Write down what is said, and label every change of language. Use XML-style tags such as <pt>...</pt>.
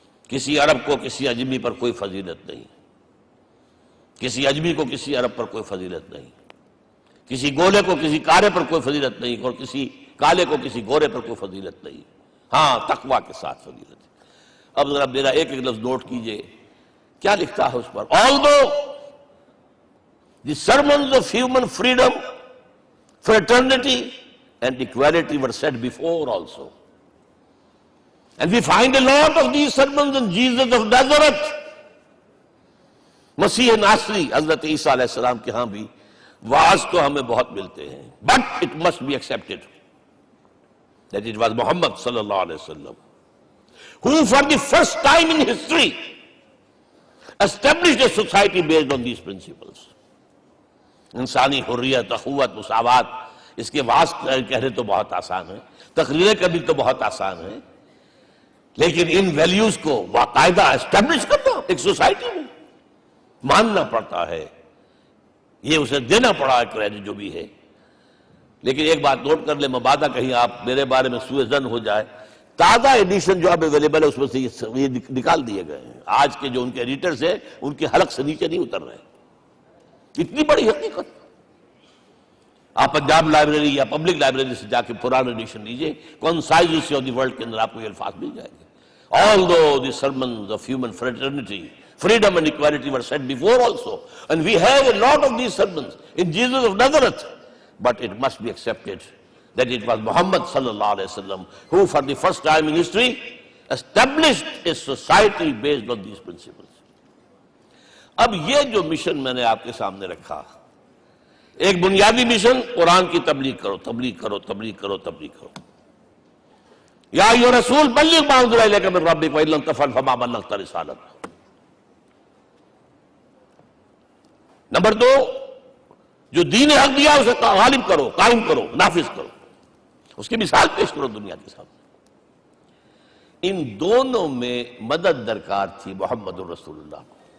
<ur>کسی عرب کو کسی عجمی پر کوئی فضیلت نہیں، کسی عجمی کو کسی عرب پر کوئی فضیلت نہیں، کسی گولے کو کسی کالے پر کوئی فضیلت نہیں، اور کسی کالے کو کسی گورے پر کوئی فضیلت نہیں، ہاں تقوی کے ساتھ فضیلت ہے. اب ذرا میرا ایک ایک لفظ نوٹ کیجئے، کیا لکھتا ہے اس پر؟</ur> <en>Although the sermons of human freedom, fraternity and equality were said before also, and we find a lot of these sermons in Jesus of Nazareth.</en> <ur>مسیح ناصری حضرت عیسیٰ علیہ السلام کے ہاں بھی واعظ تو ہمیں بہت ملتے ہیں،</ur> <en>but it must be accepted that it was Muhammad sallallahu alaihi wasallam who for the first time in history established a society based on these principles.</en> <ur>انسانی حریت، اخوت، مساوات، اس کے واعظ کہنے تو بہت آسان ہے، تقریریں کرنی تو بہت آسان ہے، لیکن ان ویلیوز کو باقاعدہ اسٹیبلش کرنا ایک سوسائٹی میں ماننا پڑتا ہے، یہ اسے دینا پڑا ہے کریڈٹ جو بھی ہے. لیکن ایک بات نوٹ کر لیں، مبادہ کہیں آپ میرے بارے میں سوء ظن ہو جائے، تازہ ایڈیشن جو اب اویلیبل ہے اس میں سے یہ نکال دیے گئے ہیں. آج کے جو ان کے ایڈیٹرز ہیں ان کے حلق سے نیچے نہیں اتر رہے. اتنی بڑی حقیقت، آپ پنجاب لائبریری یا پبلک لائبریری سے جا کے پرانا ایڈیشن لیجئے، concise history of the world کے اندر آپ کو یہ الفاظ مل جائیں گے.</ur> <en>Although the sermons of human fraternity, freedom and equality were said before also, and we have a lot of these sermons in Jesus of Nazareth, but it must be accepted that it was Muhammad sallallahu alaihi wasallam who for the first time in history established a society based on these principles.</en> <ur>اب یہ جو mission میں نے آپ کے سامنے رکھا، ایک بنیادی مشن قرآن کی تبلیغ کرو، تبلیغ کرو، تبلیغ کرو، تبلیغ کرو.</ur> <ar>یا ایھا رسول بلغ ما انزل الیک من ربک وان لم تفعل فما بلغت رسالتہ.</ar> <ur>نمبر 2، جو دین حق دیا اسے غالب کرو، قائم کرو، نافذ کرو، اس کی مثال پیش کرو دنیا کے سامنے. ان دونوں میں مدد درکار تھی محمد الرسول اللہ کو.</ur>